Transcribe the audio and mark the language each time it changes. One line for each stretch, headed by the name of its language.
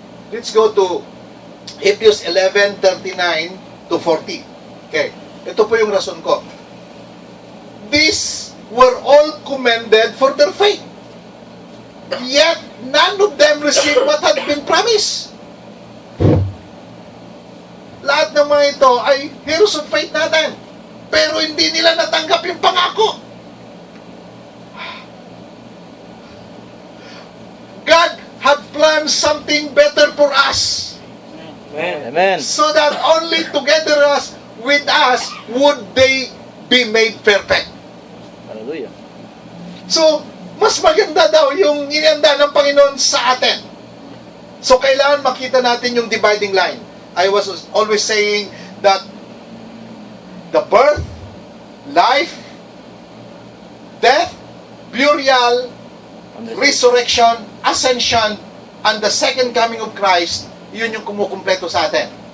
English: Let's go to Hebrews 11:39 to 40. Okay.
Filipino: Ito po yung rason ko.
English: These were all commended for their faith. Yet, none of them received what had been promised.
Filipino: Lahat ng mga ito ay heroes of faith natin. Pero hindi nila natanggap yung pangako.
English: God had planned something better for us. Amen. So that only together with us would they be made perfect. Hallelujah.
Filipino: So, mas maganda daw yung inihanda ng Panginoon sa atin. So, kailangan makita natin yung dividing line.
English: I was always saying that the birth, life, death, burial, resurrection, ascension, and the second coming of Christ,
Filipino: yun yung kumukumpleto sa atin.